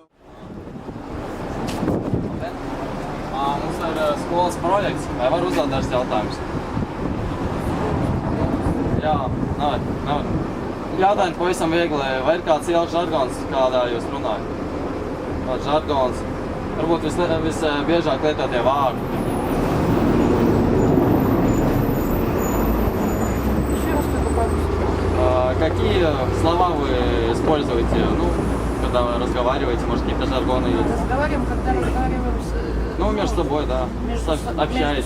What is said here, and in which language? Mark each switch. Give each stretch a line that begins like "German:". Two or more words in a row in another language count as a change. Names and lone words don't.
Latvian: Mums ir skolas projekts. Vai var uzdot dažs jautājumus? Jā, nav. Jautājums pavisam viegli. Vai ir kāds ielas žargons, kādā jūs runājat? Kāds žargons? Varbūt visbiežāk lietotie vārdi.
Russian: Какие слова вы используете, когда вы разговариваете, может, какие-то жаргоны есть? Разговариваем, когда разговариваем с... между собой, да. Общаетесь.